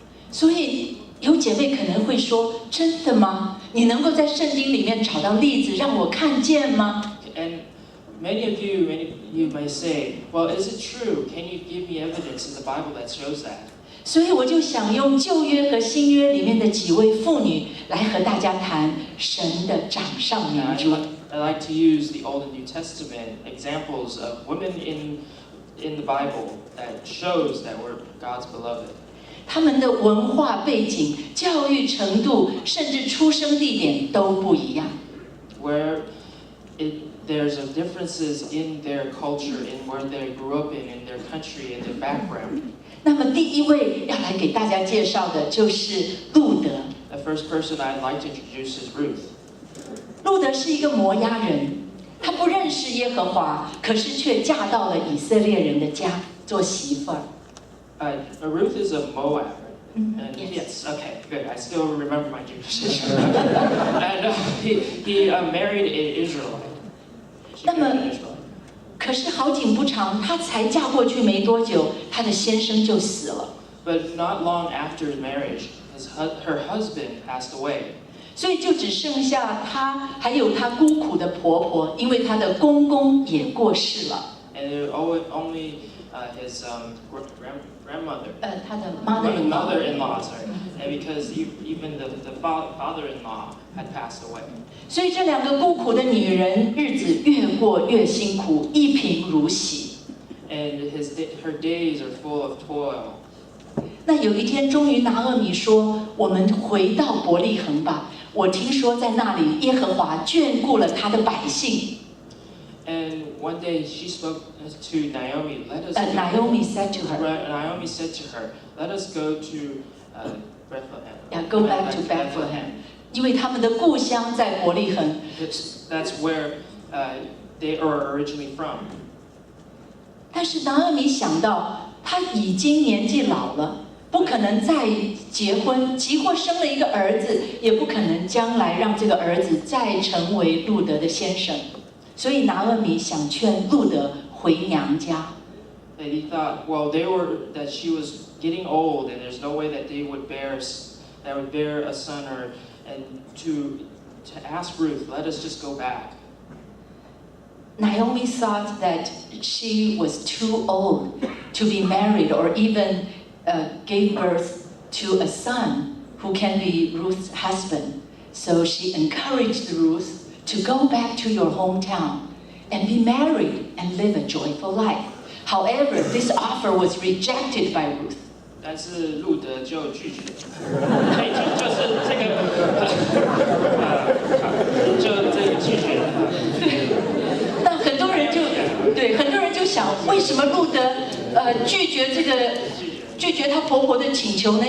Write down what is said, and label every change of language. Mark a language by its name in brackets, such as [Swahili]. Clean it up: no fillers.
[Chinese] 所以有姐妹可能会说：“真的吗？你能够在圣经里面找到例子让我看见吗？” [English] And many of you may say, "Well, is it true? Can you give me evidence in the Bible that shows that?" [Chinese] 所以我就想用旧约和新约里面的几位妇女来和大家谈神的掌上明珠。 [English] I like to use the Old and New Testament examples of women in the Bible that shows that we're God's beloved. [Chinese] 他们的文化背景、教育程度，甚至出生地点都不一样。 [English] Where there's differences in their culture, in where they grew up in their country, in their background. [Chinese] 那么第一位要来给大家介绍的就是路德。 [English] The first person I'd like to introduce is Ruth. [Chinese] 路德是一个摩押人，她不认识耶和华，可是却嫁到了以色列人的家做媳妇儿。 [English] Ruth is a Moab. Yes. Okay, good. I still remember my Jewish history. And he married an Israelite. [Chinese] 那么，可是好景不长，她才嫁过去没多久，她的先生就死了。 [English] But not long after his marriage, her husband passed away. [Chinese] 所以就只剩下她还有她孤苦的婆婆，因为她的公公也过世了。 [English] And there only his grandmother. [Chinese] 她的 [English] mother-in-law. Sorry. And because even the father-in-law had passed away. [Chinese] 所以这两个孤苦的女人，日子越过越辛苦，一贫如洗。 [English] And her days are full of toil. [Chinese] 那有一天，终于拿俄米说：“我们回到伯利恒吧。我听说在那里，耶和华眷顾了他的百姓。” [English] And one day she spoke to Naomi. Naomi said to her. Naomi said to her, "Let us go to Bethlehem." Yeah, go back to Bethlehem. [Chinese] 因为他们的故乡在伯利恒。 [English] That's where they are originally from. [Chinese] 但是拿俄米想到，他已经年纪老了，不可能再结婚，即或生了一个儿子，也不可能将来让这个儿子再成为路德的先生。所以拿俄米想劝路德回娘家。 [English] And he thought, well, that she was getting old, and there's no way that they would bear a son, and to ask Ruth, let us just go back. Naomi thought that she was too old to be married or even gave birth to a son who can be Ruth's husband. So she encouraged Ruth to go back to your hometown and be married and live a joyful life. However, this offer was rejected by Ruth. [Chinese] 但是路德就拒绝，就是这个，就这个拒绝。那很多人就想，为什么路德拒绝她婆婆的请求呢？